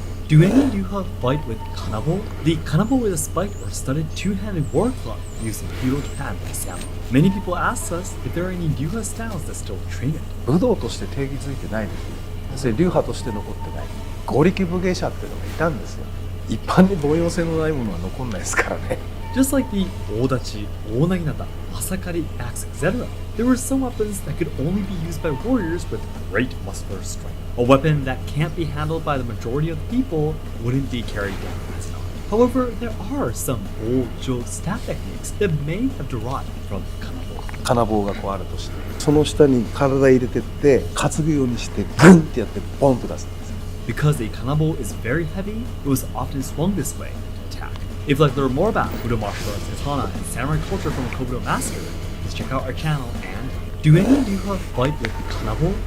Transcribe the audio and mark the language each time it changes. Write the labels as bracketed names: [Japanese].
[English] Do any of you have fight with kanabo? The kanabo is a spiked or studded two-handed war club used in feudal Japan by samurai. Many people ask us if there are any ryuha styles that still train it. [Japanese] 武道として定義づいてないんですよ。それ流派として残ってない。合力武芸者っていうのがいたんですよ。一般に防用性のないものは残んないですからね。 [English] Just like the odachi, onaginata, asakari, axe, etc., there were some weapons that could only be used by warriors with great muscular strength. A weapon that can't be handled by the majority of the people wouldn't be carried down as an arm. However, there are some old Jo staff techniques that may have derived from kanabo. [Japanese] 金棒がこうあるとして、その下に体入れてって担ぐようにしてグンってやってボンと出すんですよ。 [English] Because a kanabo is very heavy, it was often swung this way to attack. If you'd like to learn more about Budo martial arts, katana, and samurai culture from a Kobudo master, please check out our channel. And do any of you have fight with kanabo?